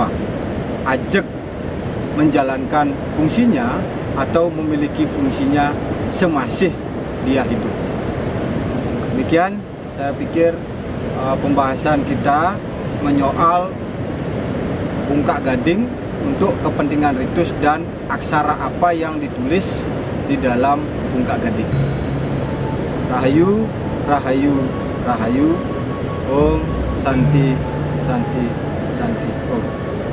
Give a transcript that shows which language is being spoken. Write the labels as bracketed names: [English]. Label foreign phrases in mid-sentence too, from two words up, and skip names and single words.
[Indonesian] Ajak menjalankan fungsinya atau memiliki fungsinya semasih dia hidup. Demikian saya pikir pembahasan kita menyoal bungkak gading untuk kepentingan ritus dan aksara apa yang ditulis di dalam bungkak gading. Rahayu, Rahayu, Rahayu. [Sanskrit] ॐ शान्ति, शान्ति, शान्ति। ॐ.